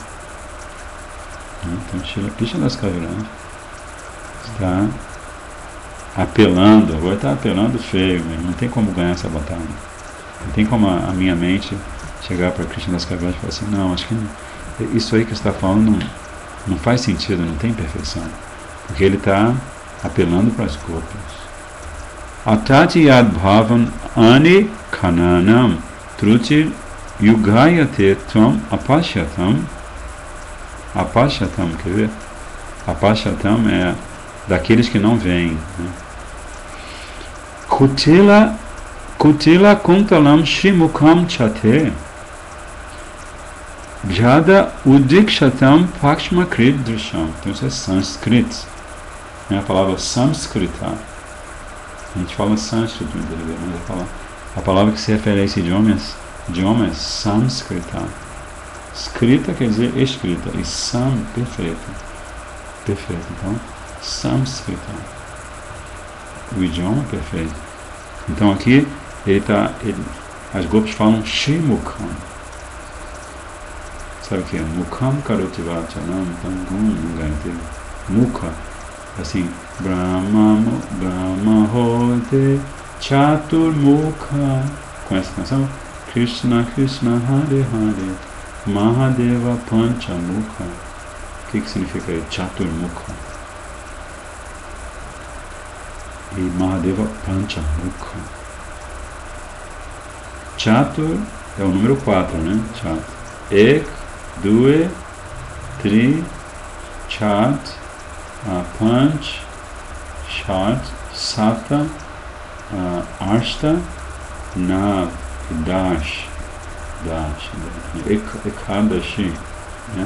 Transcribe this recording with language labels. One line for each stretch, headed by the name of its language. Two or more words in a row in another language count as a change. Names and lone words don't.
Portuguese: Então, Shila Krishna Das Kaviraj está apelando, agora está apelando feio mesmo, não tem como ganhar essa batalha. Não tem como a minha mente chegar para Krishna Das Kaviraj e falar assim, não, acho que isso aí que você está falando não faz sentido, não tem perfeição. Porque ele está apelando para as gopis.
Sanskrit: अटति यद् भवान् अनि काननं त्रुटि युगायते त्वम् अपश्यताम्.
Portuguese: Apashyatam, quer ver? Apashyatam é daqueles que não veem, né?
Sanskrit: कुटिल कुन्तलं शिमुकं चते जड उदीक्षतां पक्ष्म कृत् दृशम्.
Portuguese: Então isso é sânscrito. É a palavra Samskrita. A gente fala sânscrito, mas a palavra que se refere a esse idioma é Samskrita. Skrita quer dizer escrita, e Sam, perfeito. Perfeito. Então, Samskrita. O idioma perfeito. Então aqui, as gopis falam Shimukam. Sabe o que é?
Sanskrit: मुकं करोतिवचनं तङ्गुं नुङ्गयते.
Portuguese: Mukha.
Bangla: Assim, ব্রহ্মা হতে চতুর মুখ.
Portuguese: Conhece a canção?
Bangla: কৃষ্ণ কৃষ্ণ হরে হরে মহাদেব পঞ্চমুখ.
Portuguese: O que significa chatur mukha? E Mahadeva Panchamukha. Chatur é o número 4, né? Chatur.
Sanskrit: एक द्वे त्रि चत् पञ्च षट् सत अष्ट, नव दश एकादशी,
Portuguese: né?